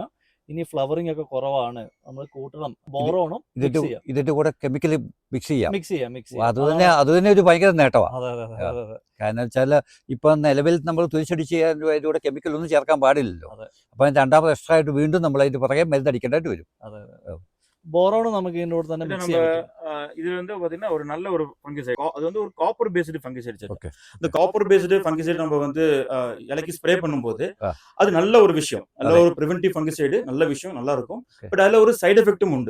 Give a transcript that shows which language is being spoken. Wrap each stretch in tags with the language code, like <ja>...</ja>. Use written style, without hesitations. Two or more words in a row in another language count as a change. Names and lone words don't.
<ml>ഇനി ഫ്ലവറിംഗ് ഒക്കെ കുറവാണ്, നമ്മൾ കൂട്ടണം, ബോറോണും ഇതിന്റെ കൂടെ കെമിക്കൽ മിക്സ് ചെയ്യാം. അത് തന്നെ ഒരു ഭയങ്കര നേട്ടമാണ്. കാരണം വെച്ചാൽ ഇപ്പൊ നിലവിൽ നമ്മൾ തുരിശടിച്ച് അതിന്റെ കൂടെ കെമിക്കൽ ഒന്നും ചേർക്കാൻ പാടില്ലല്ലോ. അപ്പൊ രണ്ടാമത് എക്സ്ട്രാ ആയിട്ട് വീണ്ടും നമ്മൾ അതിന്റെ പുറകെ മരുന്നടിക്കേണ്ടതായിട്ട് വരും.</ml> <ta>போரோனும் நமக்கு இதோட തന്നെ மிக்ஸ் ஆகும். இது வந்து பாத்தீங்கன்னா ஒரு நல்ல ஒரு ஃபங்கிசைட். அது வந்து ஒரு</ta> <en>copper based fungicide.</en> <ta>இந்த</ta> <en>copper based fungicide</en> <ta>நம்ம வந்து இலைக்கு ஸ்ப்ரே பண்ணும்போது அது நல்ல ஒரு விஷயம், நல்ல ஒரு</ta> <en>preventive fungicide,</en> <ta>நல்ல விஷயம், நல்லா இருக்கும். பட் அதுல ஒரு</ta> <en>side effect-um</en> <ta>உண்டு.</ta>